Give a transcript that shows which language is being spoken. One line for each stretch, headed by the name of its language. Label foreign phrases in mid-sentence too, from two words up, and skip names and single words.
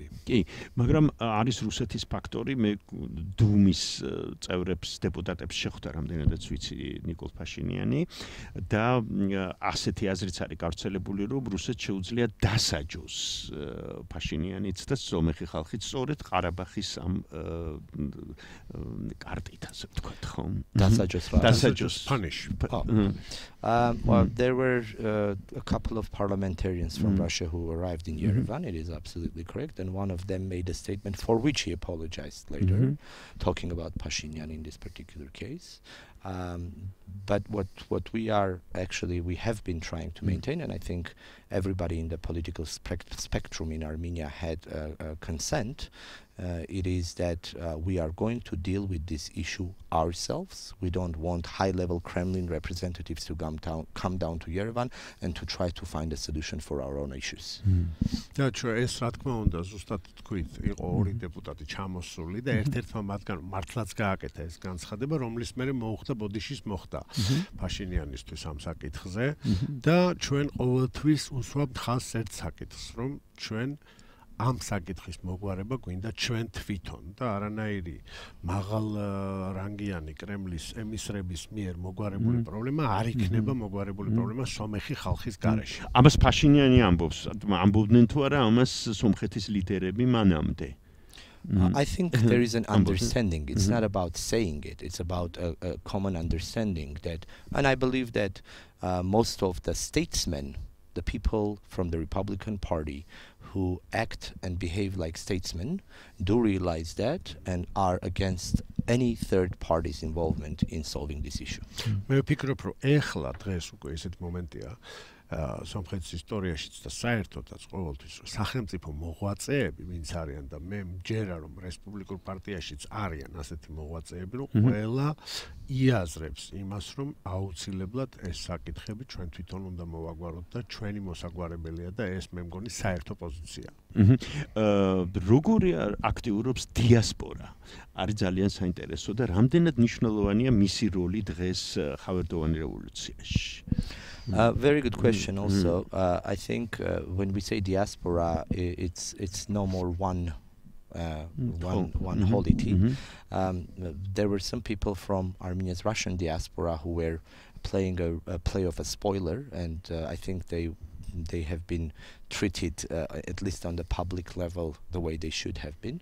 Georgian: კი, მაგრამ არის რუსეთის ფაქტორი, მე დუმის წევრებს, დეპუტატებს შეხვდა რამდენადაც ვიცი ნიკოლ ფაშინიანი და ასეთი აზრიც არის გავრცელებული, რომ რუსეთს შეუძლია დასაჯოს ფაშინიანიც და სომეხი ხალხიც სწორედ ყარაბახის ამ კარტით, ასე ვთქვათ, ხო? Dasajos
English: punish. Well, there were a couple of parliamentarians from Russia who arrived in Yerevan. It is absolutely correct, and one of them made a statement for which he apologized later, talking about Pashinyan in this particular case. But what we have been trying to maintain, and I think everybody in the political spectrum in Armenia had consent, it is that we are going to deal with this issue ourselves. We don't want high-level Kremlin representatives to come down to Yerevan and to try to find a solution for our own issues.
Georgian: და ეს რა თქმა უნდა ზუსტად თქვით, იყო ორი დეპუტატი ჩამოსული და ერთ-ერთმა მათგან მართლაც გააკეთა ეს განცხადება, რომლის მერე მოუხდა ბოდიშის მოხდა ფაშინიანისთვის ამ საკითხზე და ჩვენ ყოველთვის უსვამთ ხაზს ერთ საკითხს, რომ ჩვენ ამ საკითხის მოგვარება გვინდა ჩვენ თვითონ და არანაირი მაღალ რანგიანი კრემლის ემისრების მიერ მოგვარებული პრობლემა არ იქნება მოგვარებული პრობლემა სომეხი ხალხის გარეშე. ამას ფაშინიანი ამბობს, ამბობდნენ თუ არა ამას სომხეთის ლიდერები მანამდე.
English: I think there is an understanding. It's not about saying it. It's about a common understanding that, and I believe that most of the statesmen, the people from the Republican Party who act and behave like statesmen, do realize that and are against any third party's involvement in solving this issue.
Georgian: მე ვფიქრობ, რომ ეხლა დღეს უკვე ესეთ მომენტია სომხეთის ისტორიაშიც და საერთოდაც ყოველთვის სახელმწიფო მოღვაწეები ვინც არიან და მე მჯერა რომ რესპუბლიკურ პარტიაშიც არიან ასეთი მოღვაწეები რომ ყველა იაზრებს იმას რომ აუცილებლად ეს საკითხები ჩვენ თვითონ უნდა მოვაგვაროთ და ჩვენი მოსაგვარებელია და ეს მე მგონი საერთო პოზიცია. როგორი აქტიურობს დიასპორა? არის ძალიან საინტერესო და რამდენად მნიშვნელოვანია მისი როლი დღეს ხავერდოვანი რევოლუციაში?
English: Very good question also. I think when we say diaspora, it's no more one holy team. There were some people from Armenia's Russian diaspora who were playing a play of a spoiler, and I think they have been treated, at least on the public level, the way they should have been.